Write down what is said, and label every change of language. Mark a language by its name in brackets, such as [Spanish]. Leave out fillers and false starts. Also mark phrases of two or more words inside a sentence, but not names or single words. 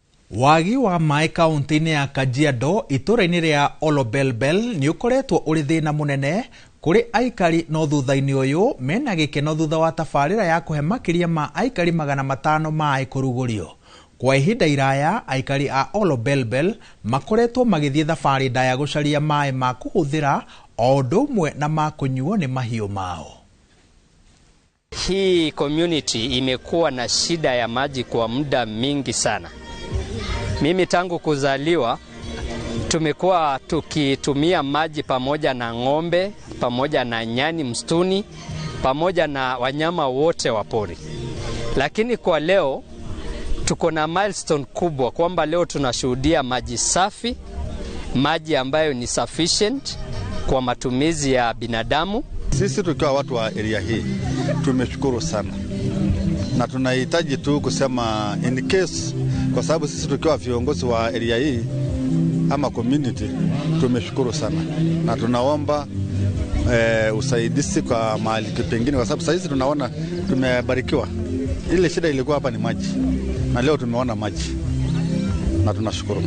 [Kikuyu] Wagi wa mai kaunti-ini ya Kajiado itũra-inĩ ria Olobelbel ni ukoretwo uri thina munene kuri aikari no thutha-ini uyu mena gikeno thutha wa tabarĩra ya kuhe makiria ma aikari 500 mai kurugurio. Kwa ihinda iraya aikari a Olobelbel makoretwo magithie thabarĩ ndaya gucaria mai ma kuhuthira o ũndũ ũmwe na ma kunyuo ni mahiũ mao. [Swahili] Hii community imekuwa na shida ya maji kwa muda mingi sana. Mimi tangu kuzaliwa tumekuwa tukitumia maji pamoja na ng'ombe, pamoja na nyani msituni, pamoja na wanyama wote wa pori. Lakini kwa leo tuko na milestone kubwa kwamba leo tunashuhudia maji safi, maji ambayo ni sufficient kwa matumizi ya binadamu. Sisi tukiwa watu wa area hii tumeshukuru sana, na tunahitaji tu kusema [English] in case, [Swahili] kwa sababu sisi tukiwa viongozi wa area hii ama community tumeshukuru sana, na tunaomba usaidizi kwa mahali pengine, kwa sababu sasa tunaona tumebarikiwa. Ile shida ilikuwa hapa ni maji, na leo tumeona maji na tunashukuru.